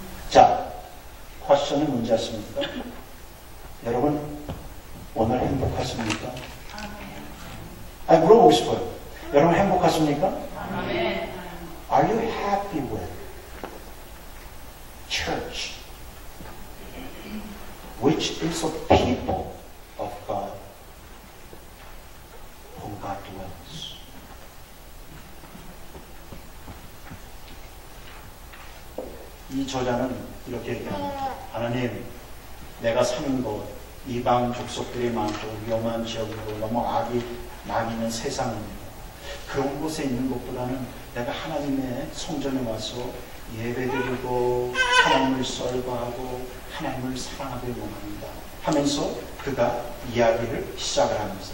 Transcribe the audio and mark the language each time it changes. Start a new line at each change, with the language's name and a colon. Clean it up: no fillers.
Korean: 자, 퀘스천은 뭔지 아십니까? 여러분 오늘 행복하십니까? 아니, 물어보고 싶어요. 여러분 행복하십니까?
English: Are you happy with church, which is a people of God, whom God dwells?
Korean: 이 저자는 이렇게 얘기합니다. 하나님, 내가 사는 곳, 이방 족속들이 많고 위험한 지역이고 너무 악이 많이 있는 세상입니다. 그런 곳에 있는 것보다는 내가 하나님의 성전에 와서 예배드리고 하나님을 썰거하고 하나님을 사랑하길 원합니다 하면서 그가 이야기를 시작을 합니다.